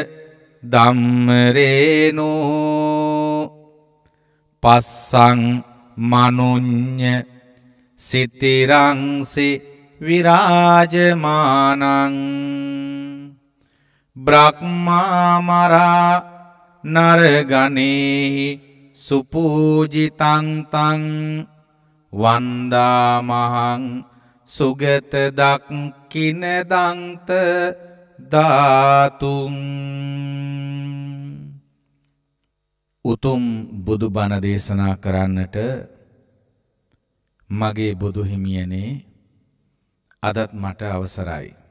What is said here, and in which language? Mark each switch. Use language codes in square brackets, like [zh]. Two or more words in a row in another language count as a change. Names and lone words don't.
[pi] ධම්මරේනෝ පස්සං මනුඤ්ඤ සිතිරංසි විරාජමානං බ්‍රහ්මාමරා නරගණේ සුපූජිතං තං වන්දාමහං සුගත දක්ඛින දන්ත ධාතුං [si] උතුම් බුදු බණ දේශනා කරන්නට මගේ බුදු හිමියනේ අදත් මට අවසරයි.